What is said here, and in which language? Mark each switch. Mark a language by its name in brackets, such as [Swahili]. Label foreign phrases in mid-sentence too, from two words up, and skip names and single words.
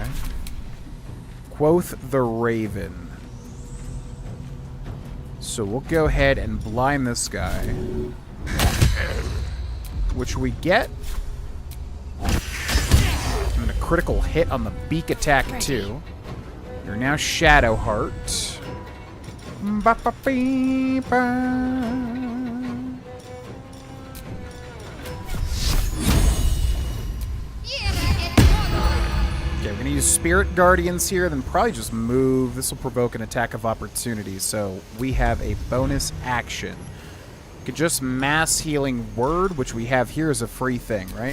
[English] Quoth the Raven. So we'll go ahead and blind this guy. Which we get. And a critical hit on the beak attack too. You're now Shadowheart. Ba-ba-bee-ba. Okay, we're gonna use Spirit Guardians here, then probably just move. This will provoke an attack of opportunity, so we have a bonus action. We could just Mass Healing Word, which we have here as a free thing, right?